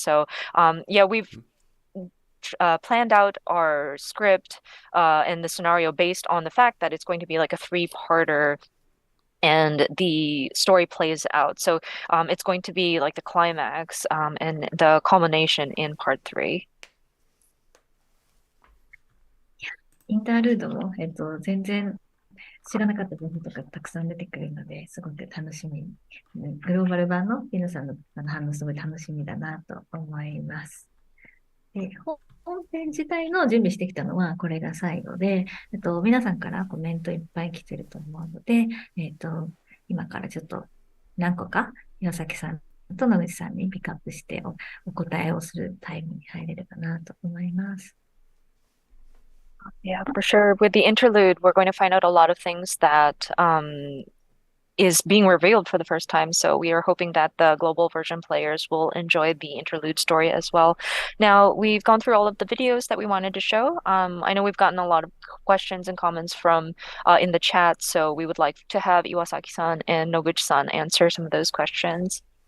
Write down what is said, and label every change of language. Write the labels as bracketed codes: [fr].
[en] So we've planned out our script and the scenario based on the fact that it's going to be like a 3-parter and the story plays out. So it's going to be like the climax and the culmination in part 3. [ja] インタールードも、全然知らなかった部分とかたくさん出てくるので、すごく楽しみ。グローバル版の皆さんの反応すごい楽しみだなと思います。で、本編自体の準備してきたのはこれが最後で、皆さんからコメントいっぱい来てると思うので、今からちょっと何個か岩崎さんと野口さんにピックアップしてお答えをするタイムに入れればなと思います。 [en] Yeah, for sure. With the interlude, we're going to find out a lot of things that is being revealed for the first time. So we are hoping that the global version players will enjoy the interlude story as well. Now, we've gone through all of the videos that we wanted to show. I know we've gotten a lot of questions and comments from in the chat, so we would like to have Iwasaki-san and Noguchi-san answer some of those questions.